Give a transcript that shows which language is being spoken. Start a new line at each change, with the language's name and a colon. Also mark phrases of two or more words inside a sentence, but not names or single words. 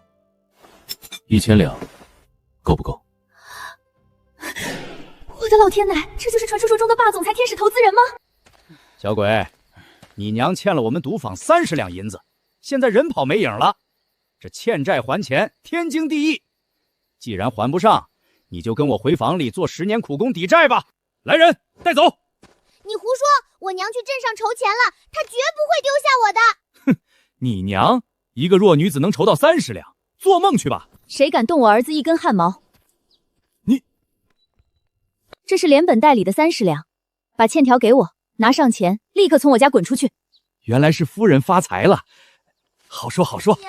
Chinese: 1000 兩，夠不夠？我的老天奶，這就是傳說中的霸總裁天使投資人嗎？小鬼，你娘欠了我們賭坊30兩銀子，現在人跑沒影了， 這欠債還錢，天經地義。既然还不上，你就跟我回房里做10年苦工抵债吧。来人，带走！你胡说！我娘去镇上筹錢了，她絕不會丟下我的。哼，你娘一個弱女子能籌到30兩，做夢去吧！誰敢動我兒子一根汗毛？你，這是連本帶利的30兩，把欠條給我，拿上錢，立刻從我家滾出去。原來是夫人發財了，好說好說。